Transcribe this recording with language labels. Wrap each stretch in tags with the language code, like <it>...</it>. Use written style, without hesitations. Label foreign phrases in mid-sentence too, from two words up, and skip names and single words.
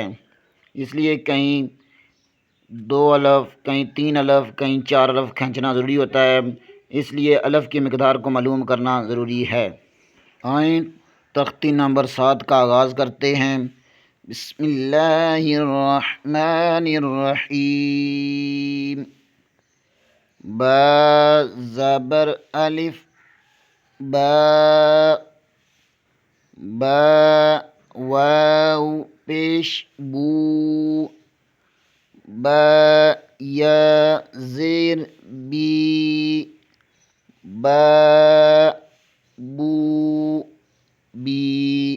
<ur>اس لیے کہیں 2 الف، کہیں 3 الف، کہیں 4 الف کھینچنا ضروری ہوتا ہے، اس لیے الف کی مقدار کو معلوم کرنا ضروری ہے۔ آئیں تختی نمبر 7 کا آغاز کرتے ہیں۔</ur> <ar>بسم اللہ الرحمن الرحیم۔</ar> <ur>با زبر الف با، با واو پیش بو، با یا زیر بی، با بو بی۔</ur>